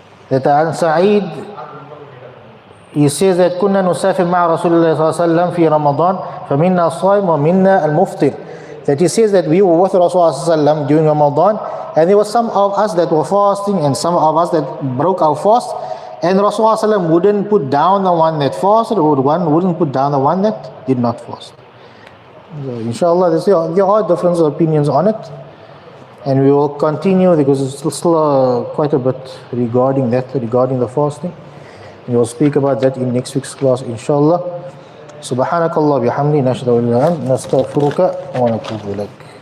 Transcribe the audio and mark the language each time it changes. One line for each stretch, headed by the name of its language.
English: That
Arabic: عن سعيد,
English: he says that
Arabic: كنا نسافر مع رسول الله صلى الله عليه وسلم في رمضان فمنا الصائم ومنا المفطر.
English: That he says that we were with Rasulullah
Arabic: صلى الله عليه وسلم
English: during Ramadan, and there were some of us that were fasting and some of us that broke our fast, and Rasulullah صلى الله عليه وسلم wouldn't put down the one that fasted, or wouldn't put down the one that did not fast. So inshallah, there are different opinions on it, and we will continue because it's still quite a bit regarding the fasting. We will speak about that in next week's class, inshallah.
Arabic: سبحانك الله بحمدك نشهد أن لا إله إلا أنت نستغفرك ونتوب إليك.